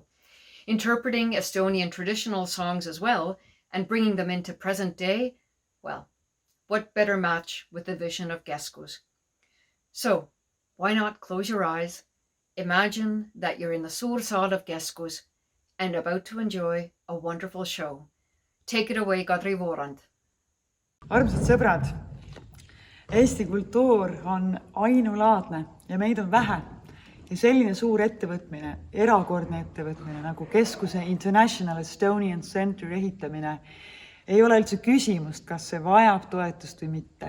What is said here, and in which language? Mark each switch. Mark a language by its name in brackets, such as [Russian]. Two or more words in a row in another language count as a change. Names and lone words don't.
[English] Interpreting Estonian traditional songs as well, and bringing them into present day, Well, what better match with the vision of KESKUS? So, why not close your eyes, imagine that you're in the suursaal of KESKUS and about to enjoy a wonderful show. Take it away, Kadri Voorand. [Estonian] Armsad sõbrad, Eesti kultuur on ainulaadne ja meid on vähe. Ja selline suur ettevõtmine, erakordne ettevõtmine nagu KESKUSe International Estonian Center ehitamine ei ole üldse küsimust, kas see vajab toetust või mitte.